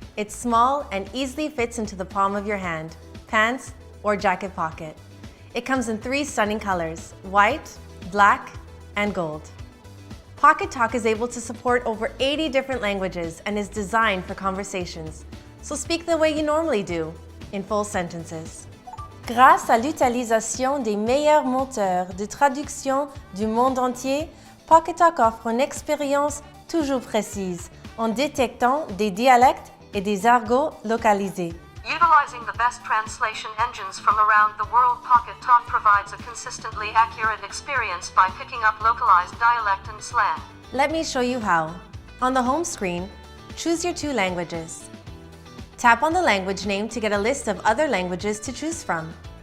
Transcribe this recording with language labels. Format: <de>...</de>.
<en>It's small and easily fits into the palm of your hand, pants, or jacket pocket. It comes in 3 stunning colors: white, black, and gold. Pocketalk is able to support over 80 different languages and is designed for conversations. So speak the way you normally do, in full sentences.</en> <fr>Grâce à l'utilisation des meilleurs moteurs de traduction du monde entier, Pocketalk offre une expérience toujours précise en détectant des dialectes et des argots localisés.</fr> <en>Utilizing the best translation engines from around the world, Pocketalk provides a consistently accurate experience by picking up localized dialect and slang. Let me show you how. On the home screen, choose your 2 languages. Tap on the language name to get a list of other languages to choose from.</en>